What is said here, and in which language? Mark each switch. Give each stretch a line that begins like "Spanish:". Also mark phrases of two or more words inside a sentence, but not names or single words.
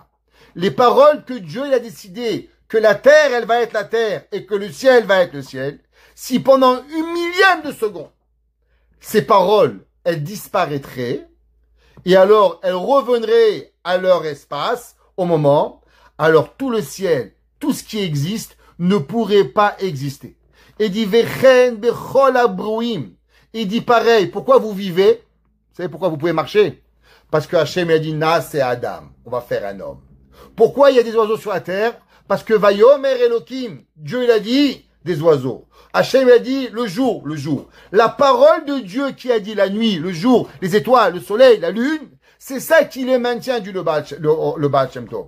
French: Les paroles que Dieu, il a décidé que la terre, elle va être la terre et que le ciel va être le ciel, si pendant une millième de seconde, ces paroles, elles disparaîtraient, et alors elles reviendraient à leur espace, au moment, alors tout le ciel, tout ce qui existe, ne pourrait pas exister. Et dit,
Hebrew: וכן בכל הברואים.
French: Il dit pareil, pourquoi vous vivez? Vous savez pourquoi vous pouvez marcher? Parce que Hachem a dit, Na, c'est Adam, on va faire un homme. Pourquoi il y a des oiseaux sur la terre? Parce que
Hebrew: ויאמר אלוהים,
French: Dieu il a dit des oiseaux. Hachem a dit le jour. La parole de Dieu qui a dit la nuit, le jour, les étoiles, le soleil, la lune, c'est ça qui les maintient du le Baal Shem Tov.